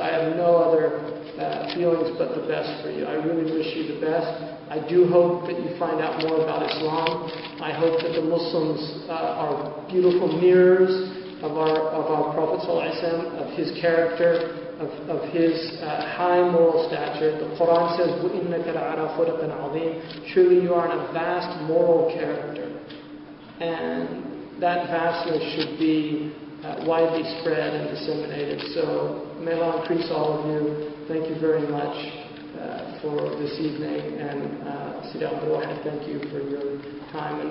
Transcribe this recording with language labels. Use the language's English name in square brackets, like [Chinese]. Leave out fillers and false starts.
[English] I have no other feelings but the best for you. I really wish you the best. I do hope that you find out more about Islam. I hope that the Muslims are beautiful mirrors of our Prophet ﷺ, of his character, of his high moral stature. [Arabic] The Quran says, وَإِنَّكَ لَعَلَىٰ خُلُقٍ عَظِيمٍ. [English] Surely you are in a vast moral character. And that vastness should be widely spread and disseminated. So may Allah increase all of you. Thank you very much for this evening. And Sidi Abdul Wahid, thank you for your time.